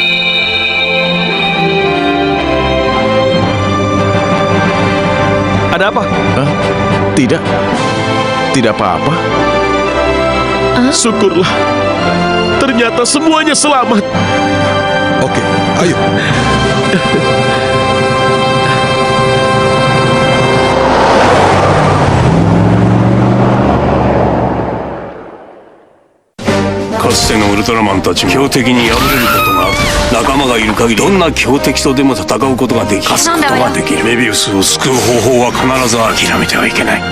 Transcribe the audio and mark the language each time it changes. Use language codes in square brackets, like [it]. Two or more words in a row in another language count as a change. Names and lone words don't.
[id] Ada apa? Hah? Tidak. Tidak apa-apa. Syukurlah. Ternyata semuanya selamat. Oke, ayo. [ja] かつてのウルトラマンたちも強敵に敗れることがある。仲間がいる限りどんな強敵とでも戦うことができ勝つことができる。メビウスを救う方法は必ず諦めてはいけない。